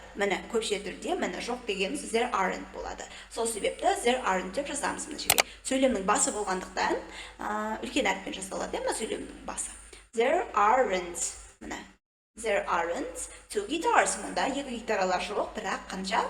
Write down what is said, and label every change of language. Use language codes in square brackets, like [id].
[kk] Міне, көпше түрде, міне, жоқ деген there aren't болады. Сол себепті there aren't деп жазамыз мына жерге. Сөйлемнің басы болғандықтан үлкен әріппен жазылады, мына сөйлемнің басы. [en] There aren't, [kk] міне. [en] There aren't two guitars. [kk] Мұнда екі гитаралар жоқ, бірақ қанша?